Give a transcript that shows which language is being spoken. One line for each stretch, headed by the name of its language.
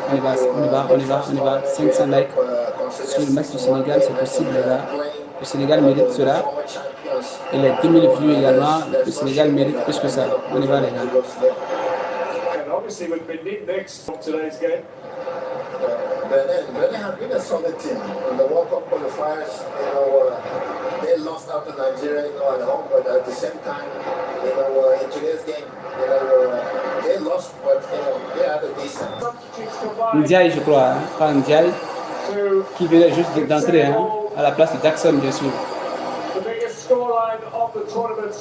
French: On y va, on y va, on y va, on y va. 500 likes sur le match du Sénégal, c'est possible, les gars. Le Sénégal mérite cela. Et les 10 000 vues également, le Sénégal mérite plus que ça. On y va, les gars.
English: And obviously with Benin next from today's game. Benin have been a solid team. In the World Cup qualifiers, they lost out to Nigeria, at home, but at the same time, in today's game, they lost, but they had a decent.
French: Ndiaye, je crois, hein, pas Ndiaye, qui venait juste d'entrer, hein, à la place de Jackson, bien sûr.
English: The biggest scoreline of the tournament so